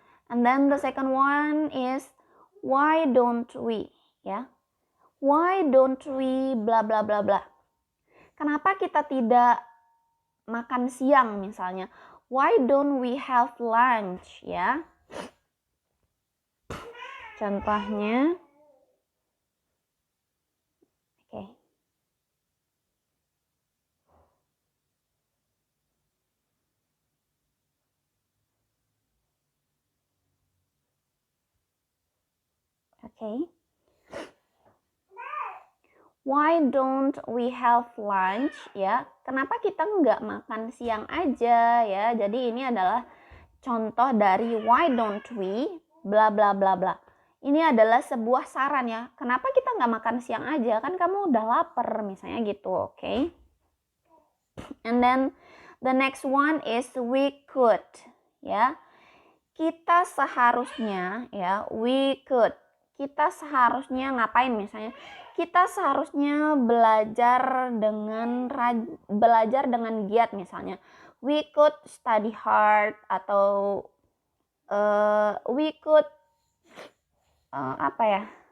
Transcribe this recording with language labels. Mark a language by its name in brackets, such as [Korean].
[English] And then the second one is why don't we ya. Why don't we bla bla bla bla. [Indonesian] Kenapa kita tidak makan siang misalnya? [English] Why don't we have lunch ya? [Indonesian] Contohnya, oke. [English] Why don't we have lunch ya? [Indonesian] Kenapa kita nggak makan siang aja ya? Jadi ini adalah contoh dari [English] why don't we bla bla [Indonesian] bla bla. Ini adalah sebuah saran ya. Kenapa kita nggak makan siang aja? Kan kamu udah lapar misalnya gitu, oke? [English] And then the next one is we could ya. [Indonesian] Kita seharusnya ya, [English] we could. [Indonesian] Kita seharusnya ngapain misalnya? Kita seharusnya belajar dengan giat misalnya. [English] We could study hard atau we could apa ya?